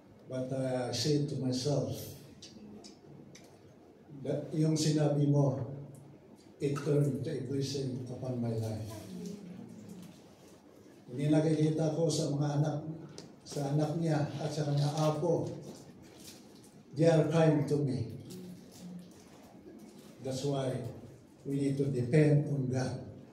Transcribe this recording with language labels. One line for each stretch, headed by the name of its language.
English: But I said to myself, that
Filipino: yung sinabi mo,
English: it turned to a blessing upon my life.
Filipino: Hindi nakikita ko sa mga anak, sa anak niya at sa kanya apo,
English: they are kind to me. That's why we need to depend on God.